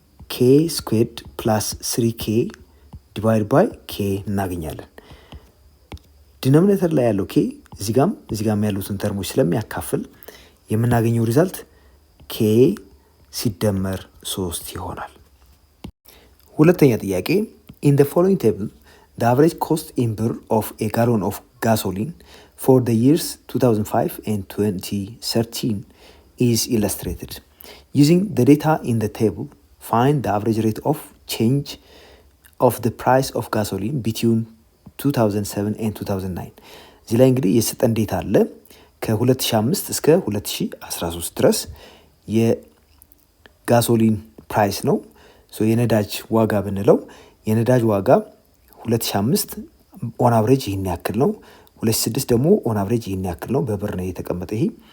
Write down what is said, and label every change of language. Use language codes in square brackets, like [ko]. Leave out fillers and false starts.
[am] ኬ ስኩዌርድ ፕላስ 3 ኬ ዲቫይድ ባይ ኬ እናገኛለን። ዲኖሚኔተር ላይ ያለው ኬ እዚህ ጋም ያሉትን ተርሞች ስለሚያካፍል የምናገኘው ሪዛልት ኬ ሲደመር 3 ይሆናል። ሁለተኛ ጥያቄ [en] in the following table the average cost in birr of a gallon of gasoline for the years 2005 and 2013 is illustrated. Using the data in the table, find the average rate of change of the price of gasoline between 2007 and 2009. [am] እዚህ ላይ እንግዲህ የሰጠን ዴታ አለ። ከ2005 እስከ 2013 ድረስ የጋሶሊን ፕራይስ ነው። የነዳጅ ዋጋ ብንለው የነዳጅ ዋጋ 2005 ኦን አቨሬጅ ይህን ያክል ነው። 2006 ደግሞ ኦን አቨሬጅ ይህን ያክል ነው። በብር ነው የተቀመጠ። ይሄ